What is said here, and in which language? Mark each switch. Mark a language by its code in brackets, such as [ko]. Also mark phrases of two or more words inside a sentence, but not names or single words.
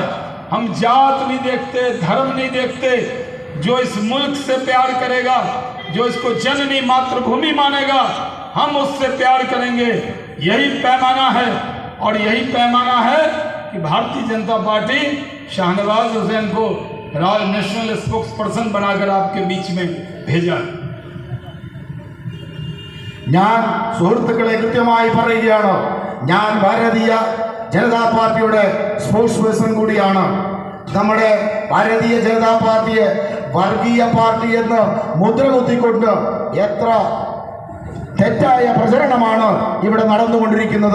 [hi] हम जात नहीं देखते, धर्म नहीं देखते। जो इस मुल्क से प्यार करेगा, जो इसको जननी मातृभूमि मानेगा, हम उससे प्यार करेंगे। यही पैमाना है, और यही पैमाना है कि भारतीय जनता पार्टी शाहनवाज हुसैन को [en] national spokes person [hi] बनाकर आपके बीच में भेजा। [ml] ഞാൻ സുഹൃത്തുക്കളെ കൃത്യമായി പറയുകയാണ്, ഞാൻ ഭാരതീയ ജനതാ പാർട്ടിയുടെ [en] spokes person [ml] കൂടിയാണ്. നമ്മുടെ ഭാരതീയ ജനതാ പാർട്ടിയെ വർഗീയ പാർട്ടി എന്ന് മുദ്ര കുത്തിക്കൊണ്ട് എത്ര തെറ്റായ പ്രചരണമാണ് ഇവിടെ നടന്നുകൊണ്ടിരിക്കുന്നത്.